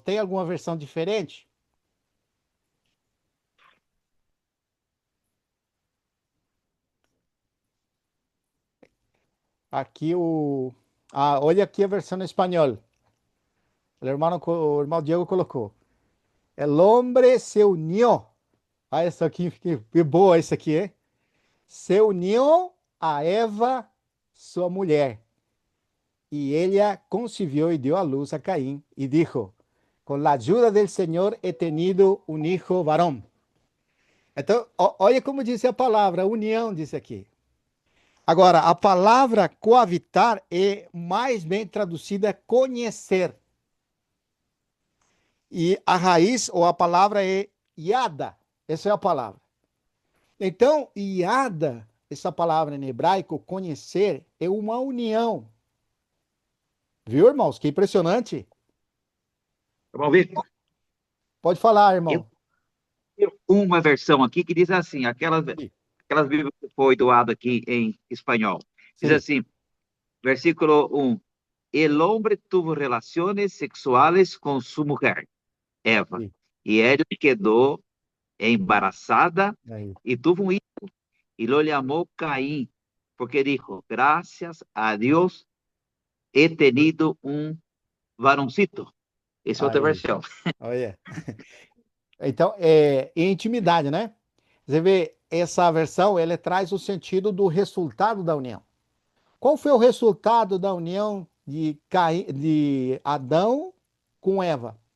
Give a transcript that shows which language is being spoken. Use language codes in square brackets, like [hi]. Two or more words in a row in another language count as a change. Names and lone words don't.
[pt] Tem alguma versão diferente? Aqui olha aqui a versão em espanhol. O irmão Diego colocou. [es] El hombre se unió. [pt] Ah, isso aqui, que boa isso aqui, é? [es] Se unió a Eva, [pt] sua mulher. [es] E ella concibió y dio a luz a Caín y dijo, con la ayuda del Señor he tenido un hijo varón. [pt] Então, olha como diz a palavra, união, diz aqui. Agora, a palavra coabitar é mais bem traduzida conhecer. E a raiz ou a palavra é iada. Essa é a palavra. Então, iada, essa palavra em hebraico, conhecer, é uma união. Viu, irmãos? Que impressionante. Vamos ver. Pode falar, irmão. Eu tenho uma versão aqui que diz assim, aquela aquelas Bíblias que foi doado aqui em espanhol. Diz Sim, assim, versículo 1. [es] El hombre tuvo relaciones sexuales con su mujer, Eva, [pt] sim. [es] y ella quedó embarazada [pt] Aí. [es] y tuvo un hijo, y lo llamó Caín, porque dijo, gracias a Dios he tenido un varoncito. [pt] Essa é outra Aí. versão. Olha. Então, intimidade, né? Você vê, essa versão, ele traz o sentido do resultado da união. Qual foi o resultado da união de Adão com Eva?